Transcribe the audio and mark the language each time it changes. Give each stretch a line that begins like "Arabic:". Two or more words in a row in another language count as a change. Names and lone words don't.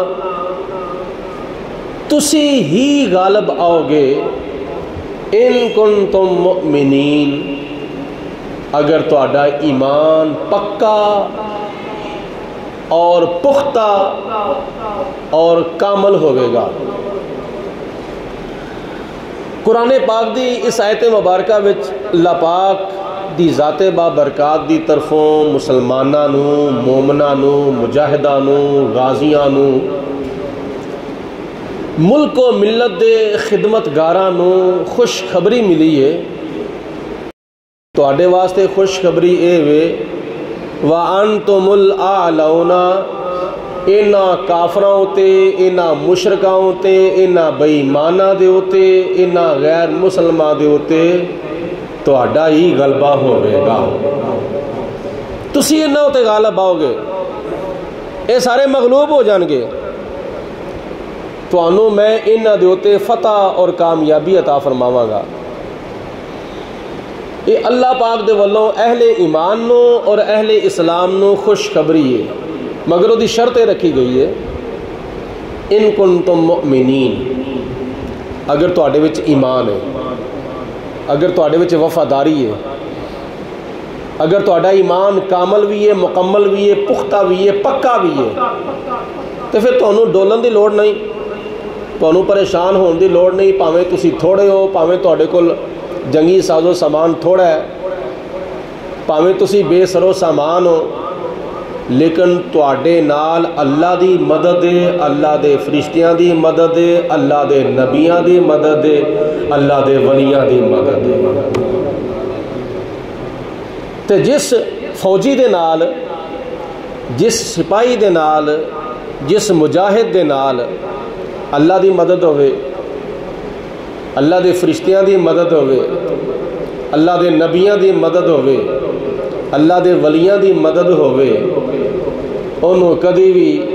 Punjabi: تسی ہی غالب آؤ گے،
Arabic: اِن كُنْتُم مُؤْمِنِينَ،
Punjabi: اگر تہاڈا ایمان پکا اور پختہ اور کامل ہوئے گا۔ قرآن پاک دی اس آیت مبارکہ وچ اللہ پاک دی ذات بابرکات دی طرفوں مسلماناں نو، مومناں نو، مجاہداں نو، غازیاں نو، ملک و ملت دے خدمتگاراں نو خوشخبری ملی ہے۔ تواڈے واسطے خوشخبری اے وے،
Arabic: وَأَنْتُمُ الْأَعْلَوْنَ،
Punjabi: انہاں کافراں اُتے، انہاں مشرکاں اُتے، انہاں بے ایماناں دے اُتے، انہاں غیر مسلماں دے اُتے تہاڈا ہی غلبہ ہوئے گا، تسی انہاں اُتے غالب آؤ گے، اے سارے مغلوب ہو جان گے، تانوں میں انہاں دے اُتے فتح اور کامیابی عطا فرماواں گا۔ یہ اللہ پاک دے والوں اہل ایمان نو اور اہل اسلام نو خوشخبری ہے، مگر وہ دی شرط رکھی گئی ہے،
Arabic: ان کنتم مؤمنین،
Punjabi: اگر تواڈے وچ ایمان ہے، اگر تواڈے وچ وفاداری ہے، اگر تواڈا ایمان کامل بھی ہے، مکمل بھی ہے، پختہ بھی ہے، پکا بھی ہے، تو پھر تانوں ڈولن دی لوڑ نہیں، تانوں پریشان ہون دی لوڑ نہیں، پاویں تسی تھوڑے ہو، پاویں تواڈے کول جنگی ساز و سامان تھوڑا ہے، پاویں تسی بے سر و سامان ہو، لیکن تواڈے نال اللہ دی مدد ہے، اللہ دے فرشتیاں دی مدد ہے، اللہ دے نبیاں دی مدد ہے، اللہ دے ولیاں دی مدد ہے۔ تے جس فوجی دے نال، جس سپاہی دے نال، جس مجاہد دے نال اللہ دی مدد ہوئے، اللہ دے فرشتیاں دی مدد ہوئے، اللہ دے نبیاں دی مدد ہوئے، اللہ دے ولیاں دی مدد ہوئے، انہوں کدی بھی